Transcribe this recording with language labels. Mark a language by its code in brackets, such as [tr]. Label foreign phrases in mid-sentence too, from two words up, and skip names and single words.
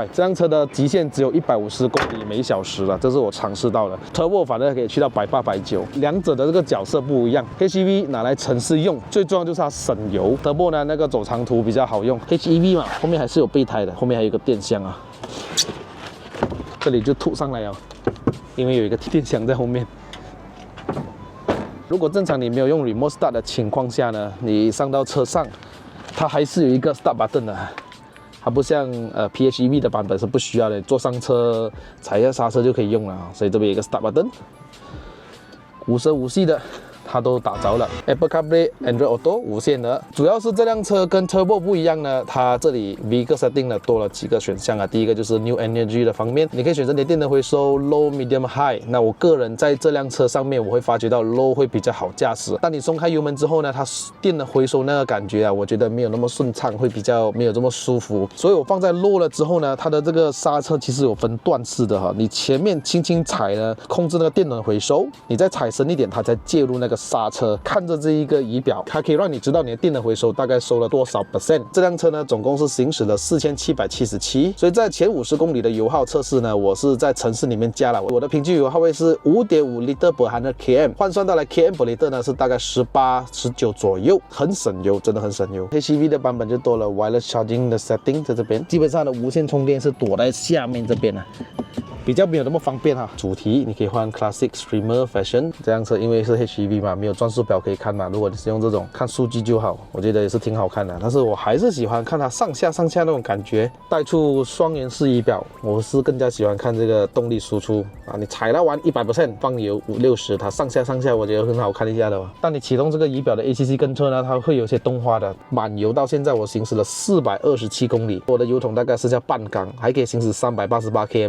[zh] 這輛車的極限只有150公里每小時了，這是我嘗試到的。Turbo 反正可以去到180、190，兩者的這個角色不一樣。HEV 拿來城市用，最重要就是它省油。Turbo 呢，那個走長途比較好用。HEV 嘛，後面還是有備胎的，後面還有一個電箱啊，這裡就吐上來了，因為有一個電箱在後面。如果正常你沒有用 [en] Remote Start [zh] 的情況下呢，你上到車上，它還是有一個 [en] Start Button [zh] 的。它不像PHEV 的版本是不需要的，坐上車踩一下剎車就可以用了，所以這邊有一個 [en] Start Button， [zh] 無聲無息的。它都打着了 ，Apple CarPlay、Android Auto 無線的。主要是這輛車跟 Turbo 不一樣呢，它這裡 [en] Vehicle Setting [zh] 呢多了幾個選項啊。第一個就是 [en] New Energy [zh] 的方面，你可以選擇你的電能回收 [en] Low、Medium、High。 [zh] 那我個人在這輛車上面，我會發覺到 Low 會比較好駕駛。當你鬆開油門之後呢，它電能回收那個感覺啊，我覺得沒有那麼順暢，會比較沒有這麼舒服。所以我放在 Low 了之後呢，它的這個剎車其實有分段式的哈，你前面輕輕踩呢，控制那個電能回收，你再踩深一點，它才介入那個剎車。看着這一個儀表，它可以讓你知道你的電能回收大概收了多少%。這輛車呢，總共是行駛了4777，所以在前50公里的油耗測試呢，我是在城市裡面加了，我的平均油耗位是 5.5 [en] liter per 100 km， [zh] 換算到來 [en] km per liter [zh] 呢是大概18、19左右，很省油，真的很省油。HEV 的版本就多了 [en] wireless charging [zh] 的 setting 在這邊，基本上的無線充電是躲在下面這邊啊。比較沒有那麼方便哈。主題你可以換 [en] Classic、Streamer、Fashion。 [zh] 這輛車因為是 HEV 嘛，沒有轉速表可以看嘛。如果你是用這種看數據就好，我覺得也是挺好看的。但是我還是喜歡看它上下那種感覺。帶出雙原式儀表，我是更加喜歡看這個動力輸出啊。你踩到完100%，放油50、60，它上下我覺得很好看一下的。當你啟動這個儀表的 ACC 跟車呢，它會有些動畫的。滿油到現在我行駛了427公里，我的油桶大概是叫半缸，還可以行駛388 km。